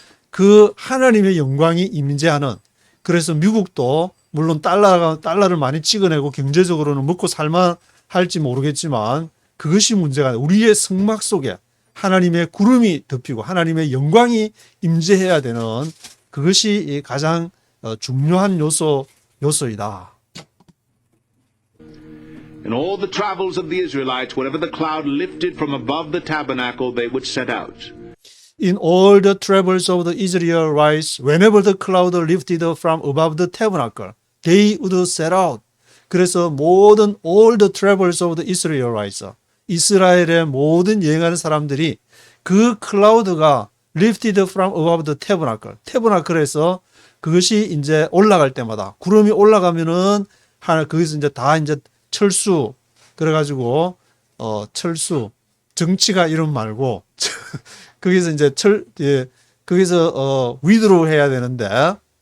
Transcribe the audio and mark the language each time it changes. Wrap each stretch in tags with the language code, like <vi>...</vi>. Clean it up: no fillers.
<ko>그 하나님의 영광이 임재하는 그래서 미국도 물론 달러를 많이 찍어내고 경제적으로는 먹고 살만 할지 모르겠지만 그것이 문제가 아니라 우리의 성막 속에 하나님의 구름이 덮이고 하나님의 영광이 임재해야 되는 그것이 가장 중요한 요소이다.</ko> <en>In all the travels of the Israelites, whenever the cloud lifted from above the tabernacle, they would set out. In all the travels of the Israelites, whenever the cloud lifted from above the tabernacle, they would set out. 그래서 all the travels of the Israelites,</en> <ko>이스라엘의 모든 여행하는 사람들이 그 클라우드가</ko> <en>lifted from above the tabernacle, 태버나클에서</en> <ko>그것이 이제 올라갈 때마다 구름이 올라가면은 거기서 이제 다 이제 철수 그래가지고 철수 정치가 이름 말고 거기서 이제 거기서 위드로 해야 되는데</ko>